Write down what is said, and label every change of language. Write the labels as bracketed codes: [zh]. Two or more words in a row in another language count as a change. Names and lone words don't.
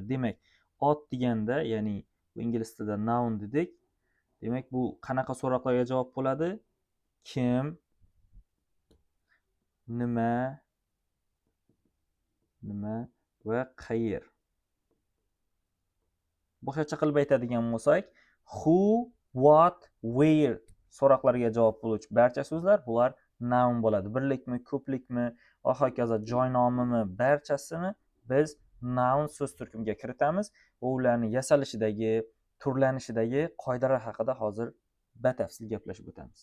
[uz] Demak, ot deganda, ya'ni bu ingliz tilida noun dedik. Demak, bu qanaqa so'roqlarga javob bo'ladi? Kim, nima va qayer. Boshqacha qilib aytadigan bo'lsak, [en] who, what, where [uz] so'roqlarga javob bo'luvchi barcha so'zlar bular noun bo'ladi. Birlikmi, ko'plikmi, va hokazo, joy nomimi barchasini biz noun so'z turkumiga kiritamiz va ularning yasalishidagi, turlanishidagi qoidalar haqida hozir batafsil gaplashib o'tamiz.